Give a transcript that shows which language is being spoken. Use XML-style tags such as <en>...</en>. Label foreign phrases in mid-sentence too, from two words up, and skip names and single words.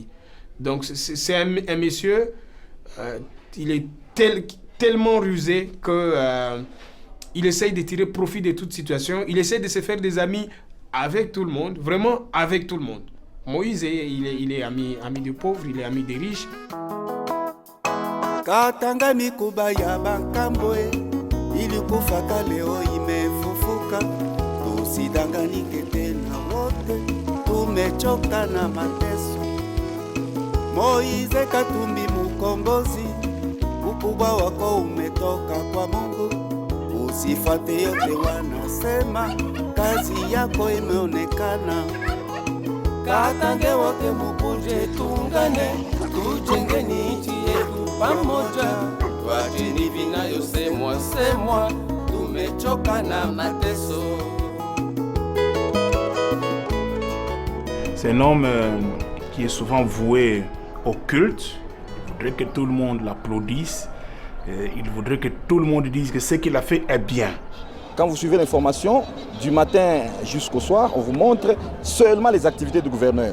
<fr>Donc c'est un monsieur, il est tellement rusé que il essaye de tirer profit de toute situation, il essaie de se faire des amis avec tout le monde, vraiment avec tout le monde. Moïse, il est ami des pauvres, il est ami des riches.</fr> <sw>Katanga mikuba ya bankambwe ilikufaka leo imefufuka, tusidanganike tena wote, tumechoka na mateso. Moïse Katumbi mukombozi, ukubwa wako umetoka kwa Mungu, usifate yote wanasema, kazi yako imeonekana. Katange wote mukuje tungane, tujenge nchi yetu pamoja, tuacheni vinayosemwa, tumechoka na mateso.</sw> <fr>C'est un homme qui est souvent voué au culte. Il voudrait que tout le monde l'applaudisse. Il voudrait que tout le monde dise que ce qu'il a fait est bien. Quand vous suivez l'information, du matin jusqu'au soir, on vous montre seulement les activités du gouverneur.</fr>